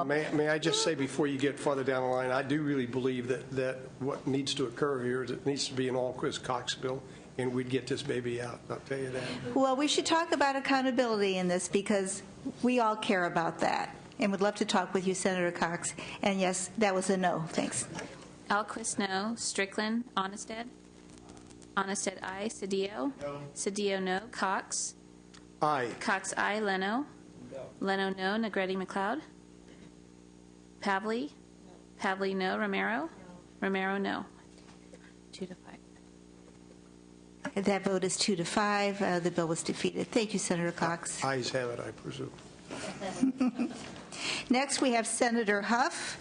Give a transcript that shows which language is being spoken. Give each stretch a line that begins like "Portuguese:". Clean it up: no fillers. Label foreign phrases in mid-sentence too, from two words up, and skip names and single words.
English: May I just say before you get farther down the line, I do really believe that what needs to occur here is it needs to be an all-Chris-Cox bill, and we'd get this baby out. I'll tell you that. Well, we should talk about accountability in this because we all care about that, and would love to talk with you, Senator Cox. And yes, that was a no. Thanks. Alquist, no. Strickland, Onnested? Onnested, aye. Cedillo? No. Cedillo, no. Cox? Aye. Cox, aye. Leno? No. Leno, no. Negretti, McLeod? Pavley? No. Pavley, no. Romero? No. Romero, no. 2-5. That vote is 2-5. The bill was defeated. Thank you, Senator Cox. Ayes have it, I presume. Next, we have Senator Huff.